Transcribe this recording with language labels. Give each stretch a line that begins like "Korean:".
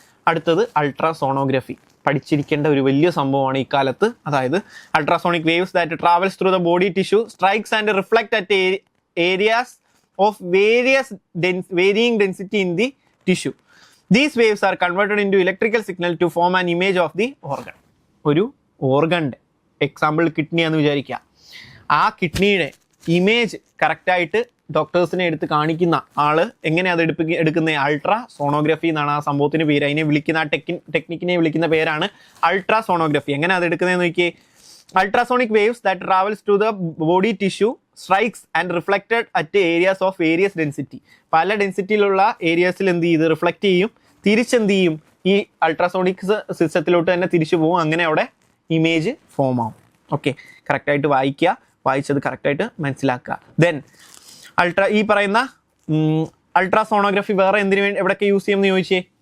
Malayalam: അടുത്തത് അൾട്രാസോണോഗ്രഫി. പഠിച്ചിരിക്കേണ്ട ഒരു വലിയ സംഭവമാണ് ഈ കാലത്ത്.
English: അതായത് ultrasonic waves that travels through the body tissue strikes and reflect at areas of varying density in the tissue. These waves are converted into electrical signal to form an image of the organ.
Malayalam: ഒരു ഓർഗൻ്റെ example kidney ആണെന്ന് വിചാരിക്കുക. ആ കിഡ്നിയുടെ image കറക്റ്റായിട്ട് ഡോക്ടേഴ്സിനെ എടുത്ത് കാണിക്കുന്ന ആള് എങ്ങനെയാണ് അത് എടുക്കുന്നത്? അൾട്രാ സോണോഗ്രഫി എന്നാണ് ആ സംഭവത്തിന് പേര്. അതിനെ വിളിക്കുന്ന ടെക്നിക്കിനെ വിളിക്കുന്ന പേരാണ് അൾട്രാ സോണോഗ്രഫി. എങ്ങനെ അത് എടുക്കുന്നതെന്ന് നോക്കിയേ.
English: Ultrasonic waves that travels to the body tissue strikes and reflected at areas of various density.
Malayalam: പല ഡെൻസിറ്റിയിലുള്ള ഏരിയാസിൽ എന്ത് ചെയ്ത് റിഫ്ലക്റ്റ് ചെയ്യും, തിരിച്ചെന്ത് ചെയ്യും? ഈ അൾട്രാസോണിക് സിസ്റ്റത്തിലോട്ട് തന്നെ തിരിച്ചു പോകും. അങ്ങനെ അവിടെ ഇമേജ് ഫോം ആവും. ഓക്കെ. കറക്റ്റായിട്ട് വായിച്ചത് കറക്റ്റായിട്ട് മനസ്സിലാക്കുക. ദെൻ ഈ പറയുന്ന അൾട്രാസോണോഗ്രഫി വേറെ എന്തിനു വേണ്ടി എവിടെയൊക്കെ യൂസ് ചെയ്യുമെന്ന് നോക്കിയേ.